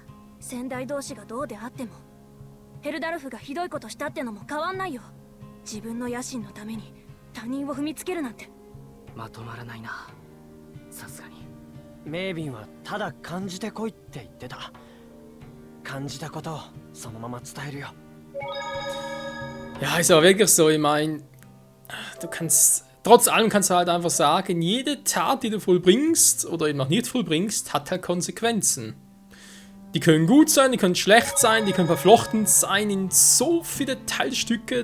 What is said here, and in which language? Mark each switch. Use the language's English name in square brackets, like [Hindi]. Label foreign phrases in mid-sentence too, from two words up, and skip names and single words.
[Japanese] 先代同士がどうであっても、ヘルダルフがひどいことしたってのも変わんないよ。自分の野心のために他人を踏みつけるなんて。まとまらないな、さすがに。メイビンはただ感じてこいって言ってた。感じたことをそのまま伝えるよ。 [German] Ja, ist aber wirklich so. Ich meine, trotz allem kannst du halt einfach sagen, jede Tat, die du vollbringst oder eben noch nicht vollbringst, hat halt Konsequenzen. Die können gut sein, die können schlecht sein, die können verflochten sein in so viele Teilstücke.